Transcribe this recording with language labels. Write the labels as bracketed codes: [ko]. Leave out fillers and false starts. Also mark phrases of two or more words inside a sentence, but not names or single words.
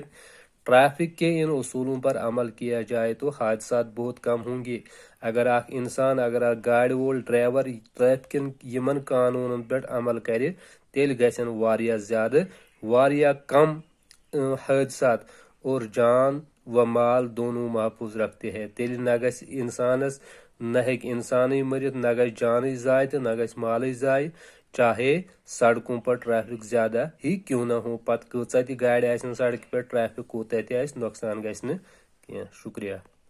[ur] ٹریفک کے ان اصولوں پر عمل کیا جائے تو حادثہ بہت کم ہوں گے. [ks] अगर इंसान अगर गाड़ी वोल ड्राइवर ट्रैफिक यमन कानूनन पे अमल करे तेल गसन वारिया ज्यादा वारिया कम हादसात [ur] اور جان و مال دونوں محفوظ رکھتے ہیں. [ks] तेल न गस इंसानस न हेक इंसान मरित न गस जान जाय तो न गस माल जाय [ur] چاہے سڑکوں پر ٹریفک زیادہ ہی کیوں نہ ہو. [ks] पत कचा गाड़ी आसन सड़क पे ट्रैफिक कोता नुकसान गस न। [ur] शुक्रिया।